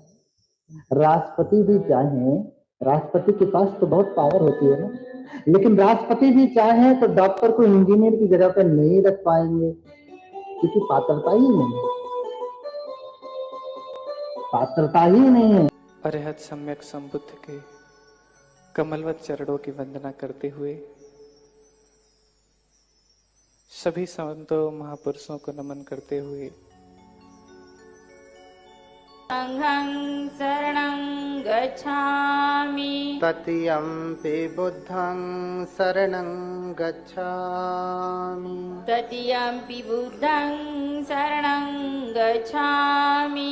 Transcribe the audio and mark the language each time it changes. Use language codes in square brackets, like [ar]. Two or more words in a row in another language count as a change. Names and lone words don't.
[hi] राष्ट्रपति भी चाहे, राष्ट्रपति के पास तो बहुत पावर होती है ना, लेकिन राष्ट्रपति भी चाहे तो डॉक्टर को इंजीनियर की जगह पर नहीं रख पाएंगे, क्योंकि पात्रता ही नहीं है। पात्रता ही नहीं है। अरहत सम्यक संबुद्ध के कमलवत चरणों की वंदना करते हुए सभी संतों महापुरुषों को नमन करते हुए [pi] संघं शरणं गच्छामि, ततियम्पि बुद्धं शरणं गच्छामि, ततियम्पि बुद्धं शरणं गच्छामि,